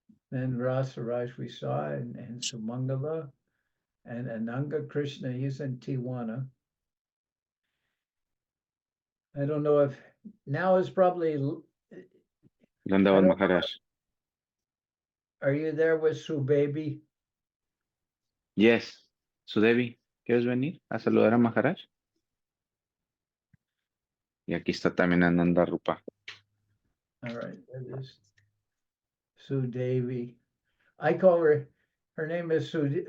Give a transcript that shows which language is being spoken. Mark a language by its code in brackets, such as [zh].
[en] Then Rasaraj we saw, and Sumangala, and Ananga Krishna, he's in Tiwana. I don't know if now is probably. [hi] Dhanyavad, Maharaj. [en] Are you there with Su Baby? Yes. [es] Sudevi, ¿quieres venir a saludar a Maharaj? Y aquí está también Ananda Rupa. [en] All right, that is Su Devi. I call her name is Su Devi.